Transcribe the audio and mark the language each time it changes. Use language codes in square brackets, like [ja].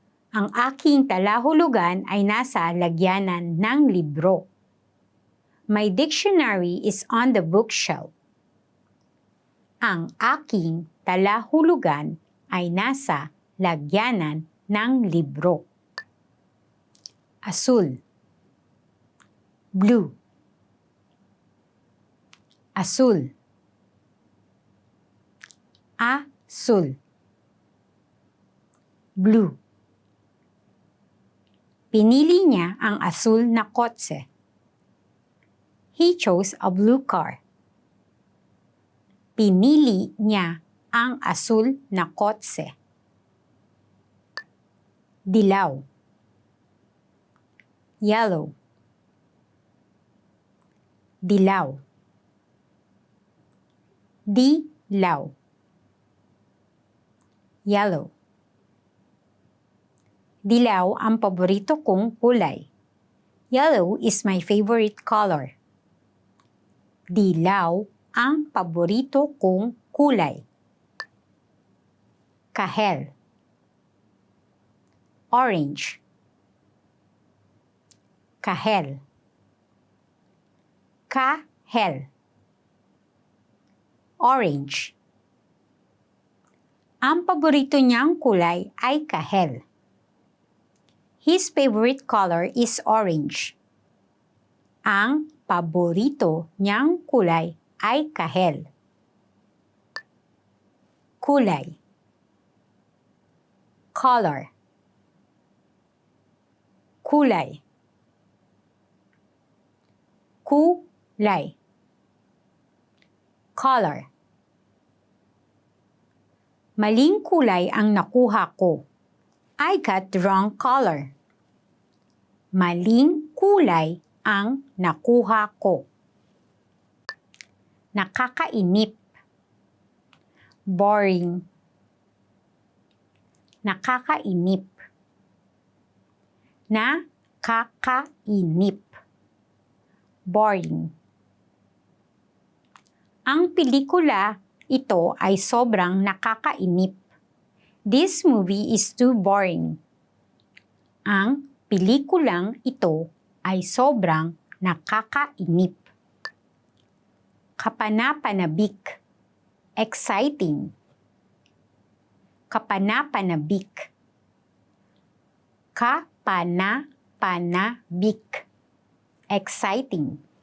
[tl] Ang aking talahulugan ay nasa lagyanan ng libro. [en] My dictionary is on the bookshelf. [tl] Ang aking talahulugan ay nasa lagyanan ng libro. Asul. Blue. Asul. Asul. [en] Blue. [tl] Pinili niya ang asul na kotse. [en] He chose a blue car. [tl] Pinili niya ang asul na kotse. Dilaw. [en] Yellow. [tl] Dilaw. Dilaw. [en] Yellow. [tl] Dilaw ang paborito kong kulay. [en] Yellow is my favorite color. [tl] Dilaw ang paborito kong kulay. Kahel. [en] Orange. [tl] Kahel. Kahel. [en] Orange. [tl] Ang paborito niyang kulay ay kahel. [en] His favorite color is orange. [tl] Ang paborito niyang kulay ay kahel. Kulay. [en] Color. [tl] Kulay. Kulay. Color. Maling kulay ang nakuha ko. [en] I got the wrong color. [tl] Maling kulay ang nakuha ko. Nakakainip. Boring. Nakakainip. Nakakainip. Boring. Ang pelikula ito ay sobrang nakakainip. [en] This movie is too boring. [tl] Ang pelikulang ito ay sobrang nakakainip. Kapanapanabik. Exciting. Kapanapanabik. Kapanapanabik. Exciting.